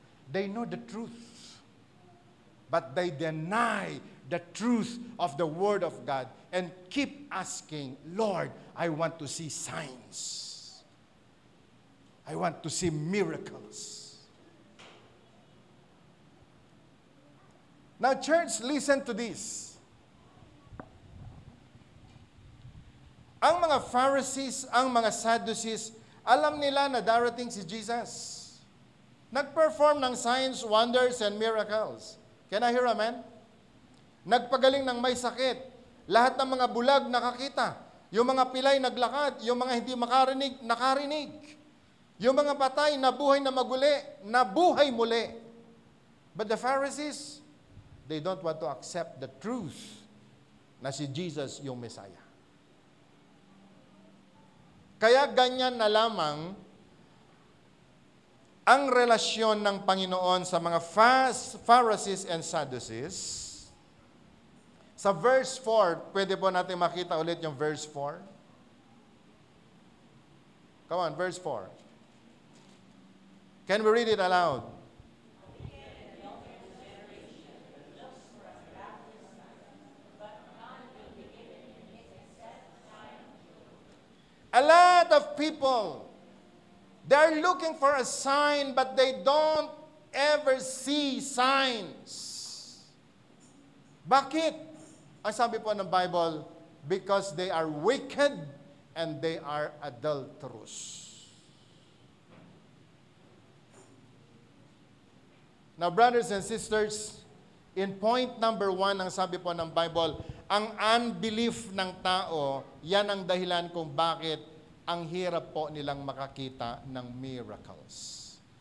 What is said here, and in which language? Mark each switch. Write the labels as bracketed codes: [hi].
[en] They know the truth. But they deny the truth of the Word of God and keep asking, Lord, I want to see signs. I want to see miracles. Now, church, listen to this. [tl] Ang mga Pharisees, ang mga Sadducees, alam nila na darating si Jesus. Nag-perform ng [en] signs, wonders, and miracles. Can I hear amen? [tl] Nagpagaling ng may sakit. Lahat ng mga bulag nakakita. Yung mga pilay naglakad. Yung mga hindi makarinig, nakarinig. Yung mga patay, nabuhay na maguli, nabuhay muli. [en] But the Pharisees, they don't want to accept the truth [tl] na si Jesus yung Messiah. Kaya ganyan na lamang ang relasyon ng Panginoon sa mga Pharisees and Sadducees. Sa verse 4, pwede po natin makita ulit yung verse 4. [en] Come on, verse 4. Can we read it aloud? A lot of people, they're looking for a sign, but they don't ever see signs. [tl] Bakit? Ang sabi po ng Bible, [en] because they are wicked and they are adulterous. Now, brothers and sisters, in point number 1, [tl] ang sabi po ng Bible, ang unbelief ng tao, yan ang dahilan kung bakit ang hirap po nilang makakita ng miracles.